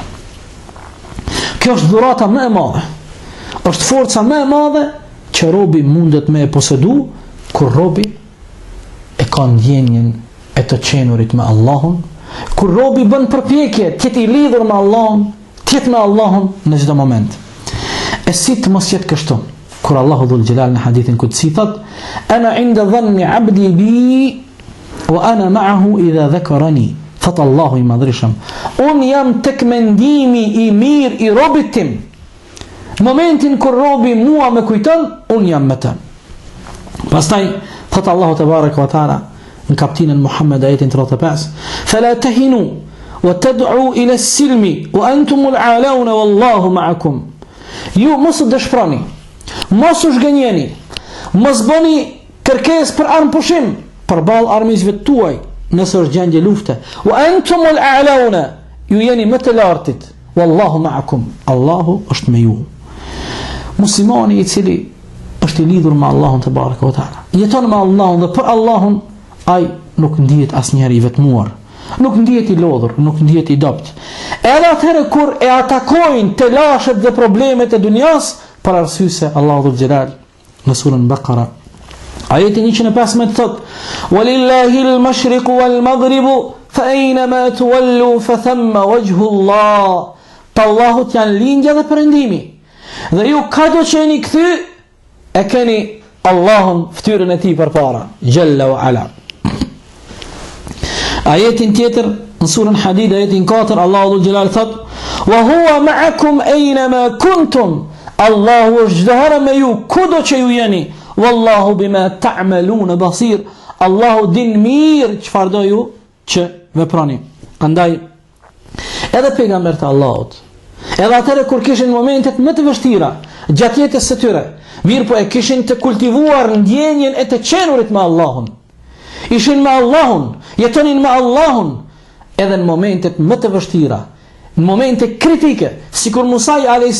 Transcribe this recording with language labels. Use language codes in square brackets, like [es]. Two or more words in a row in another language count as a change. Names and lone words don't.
[sq] Kjo është dhurata më e madhe, është forca më e madhe që robi mundet me e posedu kur robi e ka ndjenjen e të qenurit me Allahun, kur robi bën përpjekje të jetë i lidhur me Allahun, të jetë me Allahun në çdo moment. E si të mos jetë kështu? Kur Allahu [ar] ذو الجلال [sq] në hadithin kutsi thot: [ar] "أنا عند ظن عبدي بي وأنا معه إذا ذكرني." [sq] Thot Allahu i madhreshëm, unë jam tek mendimi i mirë i robit tim. Momentin kur robi mua me kujton, unë jam me të. Pastaj thot Allahu [ar] تبارك وتعالى [sq] në kapitullin Muhammed ajetin 35: [ar] "فلا تهنوا وتدعوا إلى السلم وأنتم الأعلون والله معكم." [sq] Ju mos u dëshproni, mos u zhgënjeni, mos bëni kërkesë për armë pushim përballë armiqve tuaj nëse është gjendje lufte. [ar] وأنتم الأعلون, [sq] ju jeni më të lartit. [ar] والله معكم, [sq] Allahu është me ju. Muslimani i cili është i lidhur me Allahun [ar] تبارك وتعالى, [sq] jeton me Allahun dhe për Allahun, ai nuk ndihet asnjëherë i vetmuar, nuk ndihet i lodhur, nuk ndihet i dopt. Edhe atëherë kur e atakojnë telashet dhe problemet e dunjas, për arsye se Allahu [ar] ذو الجلال [sq] në surën Baqara ajetin 115 thot: [ar] "ولله المشرق والمغرب فأينما تولوا فثم وجه الله." [sq] Allahut janë lindja dhe perëndimi. Dhe ju kado që jeni kthy, e keni Allahun fytyrën e tij përpara, [ar] جل وعلا. [sq] Ajetin tjetër në surën Hadid ajetin 4 Allahu [ar] ذو الجلال [sq] thot: [ar] "وهو معكم أين ما كنتم." [sq] Allahu është çdo herë me ju kudo që ju jeni. [ar] والله بما تعملون بصير. [sq] Allahu din mirë çfarë do ju që veproni. Andaj edhe pejgambert e Allahut, edhe atëherë kur kishin momentet më të vështira gjatë jetës së tyre, mirë po e kishin të kultivuar ndjenjen e të qenurit me Allahun. Ishin me Allahun, jetonin me Allahun, edhe në momentet më të vështira, në momente kritike, sikur Musa a.s.